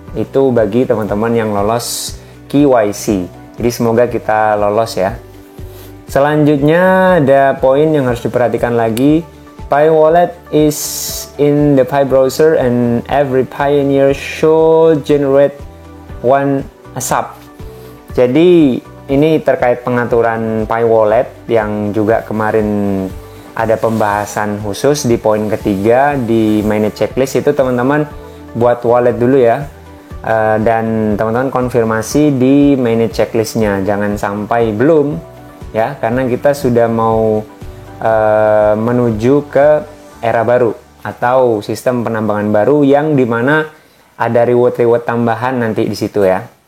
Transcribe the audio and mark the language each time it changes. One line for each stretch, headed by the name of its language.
Indonesian: Itu bagi teman-teman yang lolos KYC. Jadi semoga kita lolos ya. Selanjutnya ada poin yang harus diperhatikan lagi.
English: Pi Wallet is in the Pi browser and every pioneer should generate one ASAP.
Indonesian: Jadi ini terkait pengaturan Pi Wallet yang juga kemarin ada pembahasan khusus di poin ketiga di mainnet checklist itu. Teman-teman buat wallet dulu ya, dan teman-teman konfirmasi di mainnet checklistnya, jangan sampai belum ya, karena kita sudah mau menuju ke era baru atau sistem penambangan baru yang dimana ada reward tambahan nanti di situ ya.